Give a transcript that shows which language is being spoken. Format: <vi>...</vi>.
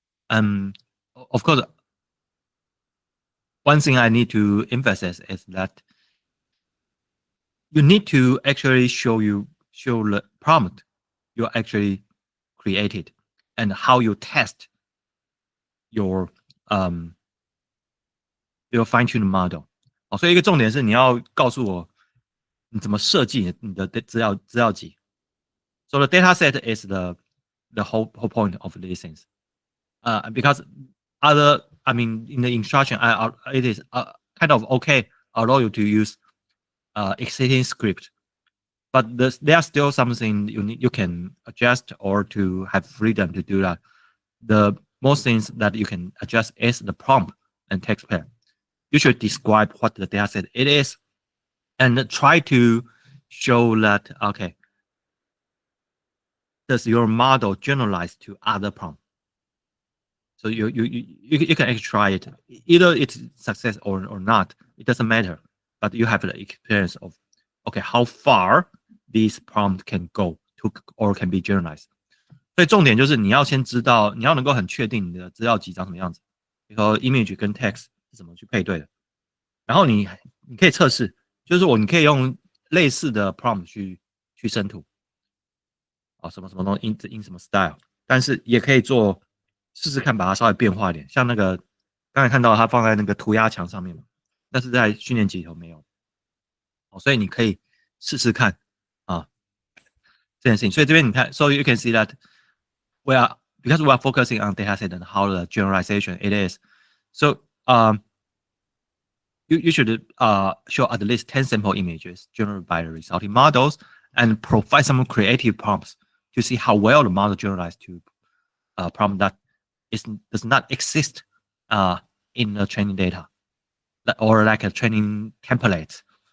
<en>Of course, one thing I need to emphasize is that you need to actually show the prompt you actually created and how you test your fine-tuned model.</en> <zh>所以一个重点是你要告诉我你怎么设计你的资料集。</zh> <en>So the data set is the whole point of these things. Because in the instruction, it is kind of okay allow you to use existing script, but there are still something you can adjust or to have freedom to do that. The most things that you can adjust is the prompt and text pair. You should describe what the data set it is, and try to show that okay, does your model generalize to other prompts? So you can actually try it. Either it's success or not. It doesn't matter. But you have the experience of okay, how far this prompt can go to or can be generalized.</en> <zh>所以重点就是你要先知道，你要能够很确定你的资料集长什么样子，然后 image 跟 text 是怎么去配对的。然后你可以测试，就是你可以用类似的 prompt 去生图，什么什么东西 in 什么 style， 但是也可以做试试看，把它稍微变化一点。像那个刚才看到它放在那个涂鸦墙上面嘛，但是在训练集里头没有。所以你可以试试看这件事情。所以这边你看</zh> <en>，so you can see that because we are focusing on data set and how the generalization it is. So you should show at least 10 sample images generated by the resulting models and provide some creative prompts to see how well the model generalized to a prompt that does not exist in the training data or like a training template.</en>